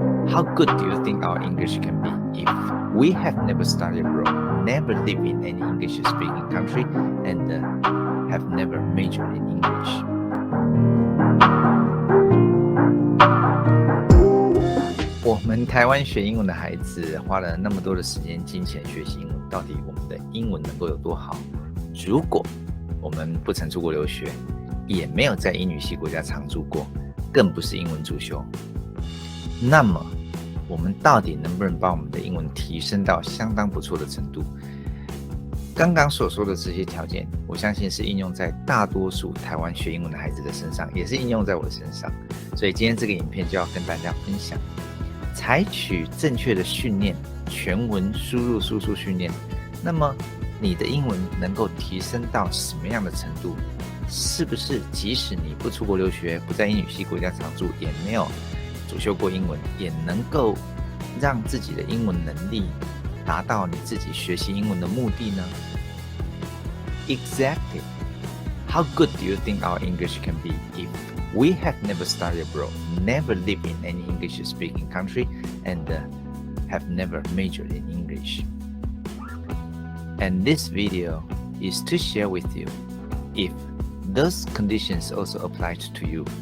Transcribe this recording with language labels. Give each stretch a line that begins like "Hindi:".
English: How good do you think our English can be if we have never studied abroad, never lived in any English-speaking country, and have never majored in English?
Chinese: 我们台湾学英文的孩子花了那么多的时间、金钱学习英文，到底我们的英文能够有多好？如果我们不曾出国留学，也没有在英语系国家常住过，更不是英文主修，那么我们到底能不能把我们的英文提升到相当不错的程度？刚刚所说的这些条件，我相信是应用在大多数台湾学英文的孩子的身上，也是应用在我的身上。所以今天这个影片就要跟大家分享，采取正确的训练，全文输入输出训练，那么你的英文能够提升到什么样的程度？是不是即使你不出国留学，不在英语系国家常住，也没有主修过英文，也能够让自己的英文能力达到你自己学习英文的目的呢？
English: Exactly. How good do you think our English can be if we have never studied abroad, never lived in any English-speaking country, and have never majored in English? And this video is to share with you if those conditions also applied to you.